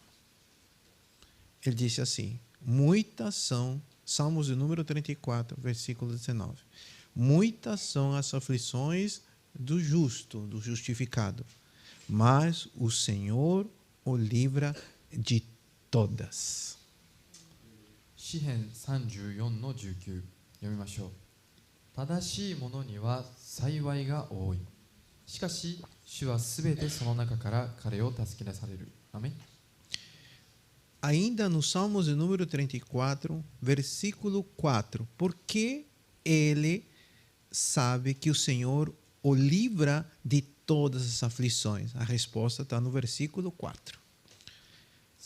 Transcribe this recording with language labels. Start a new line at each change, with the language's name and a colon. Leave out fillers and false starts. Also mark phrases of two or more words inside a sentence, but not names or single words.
Portuguese: Ele disse assim: muitas são, Salmos de número 34, versículo 19. Muitas são as aflições do justo, do justificado, mas o Senhor o livra de todas.
Japanese: 詩編34の19、読みましょう。正しい者には幸いが多い。しかし主はすべてその中から彼を助け出される。アメン。
Portuguese: Ainda no Salmos de número 34, versículo 4. Porque ele sabe que o Senhor o livra de todas as aflições. A resposta está no versículo 4.